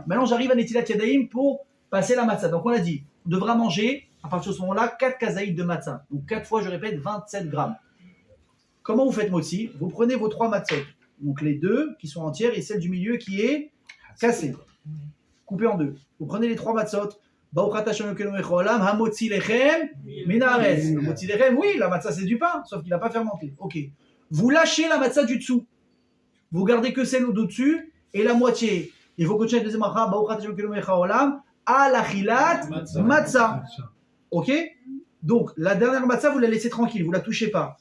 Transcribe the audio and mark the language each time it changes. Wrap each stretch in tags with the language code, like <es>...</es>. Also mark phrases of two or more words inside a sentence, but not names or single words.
<fr>Maintenant, j'arrive à</fr> <he>נטילת ידיים</he> <fr>pour passer la matzah. Donc, on l'a dit, on devra manger, à partir de ce moment-là, 4 kazaïd de matzah. Donc, 4 fois, je répète, 27 grammes. Comment vous faites motzi? Vous prenez vos 3 matzot. Donc, les 2 qui sont entières et celle du milieu qui est cassée. Coupée en 2. Vous prenez les 3 matzot.</fr> <he>המוציא לחם מן הארץ. המוציא לחם,</he> <fr>oui, la matzah c'est du pain, sauf qu'il n'a pas fermenté. Ok. Vous lâchez la matzah du dessous. Vous gardez que celle au-dessus et la moitié. Et vous continuez la deuxième matzah, à l'</fr> <he>אכילת מצה.</he> <fr>Ok? Donc, la dernière matzah, vous la laissez tranquille, vous ne la touchez pas.</fr>